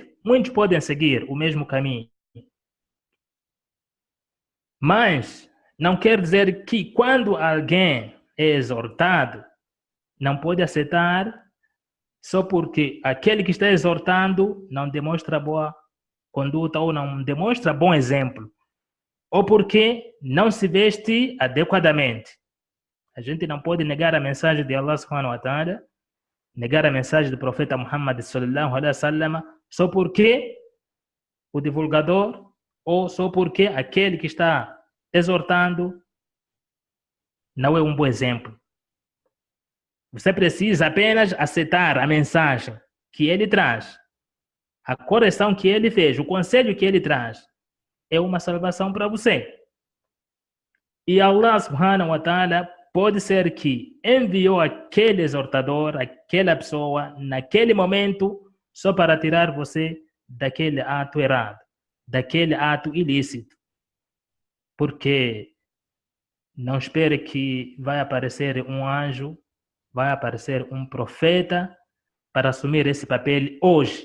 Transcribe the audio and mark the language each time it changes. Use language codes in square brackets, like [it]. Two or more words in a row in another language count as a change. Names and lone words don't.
[pt] Muitos podem seguir o mesmo caminho. Mas não quer dizer que quando alguém é exortado, não pode aceitar só porque aquele que está exortando não demonstra boa conduta ou não demonstra bom exemplo, ou porque não se veste adequadamente. A gente não pode negar a mensagem de [ar] الله سبحانه وتعالى, [pt] negar a mensagem do profeta Muhammad [ar] صلى الله عليه وسلم [pt] só porque o divulgador ou só porque aquele que está exortando não é um bom exemplo. Você precisa apenas aceitar a mensagem que ele traz, a correção que ele fez, o conselho que ele traz, é uma salvação para você. E [ar] الله سبحانه وتعالى [pt] pode ser que enviou aquele exortador, aquela pessoa, naquele momento, só para tirar você daquele ato errado, daquele ato ilícito. Porque não espere que vai aparecer um anjo, vai aparecer um profeta para assumir esse papel hoje.